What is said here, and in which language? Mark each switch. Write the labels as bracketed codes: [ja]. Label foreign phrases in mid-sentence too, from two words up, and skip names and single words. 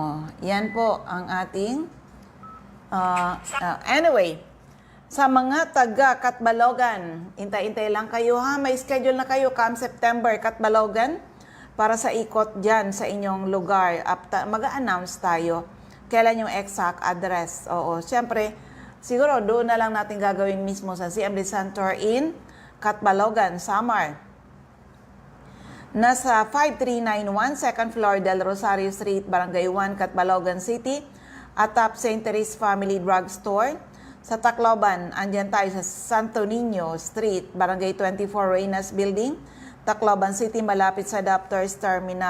[tl] Yan po ang ating anyway, sa mga taga Katbalogan, intay-intay lang kayo ha. May schedule na kayo [en] come September, [tl] Katbalogan, para sa ikot dyan sa inyong lugar. Mag-a-announce tayo kailan yung exact address. Oo, siyempre, siguro doon na lang natin gagawin mismo sa CMD Center in Katbalogan, Samar. Nasa 5391 [en] 2nd floor [tl] Del Rosario Street, Barangay 1, Katbalogan City, atop St. Therese Family Drug Store. Sa Tacloban, andyan tayo sa Santo Niño Street, Barangay 24, Reynas Building, Tacloban City, malapit sa Doctors Terminal.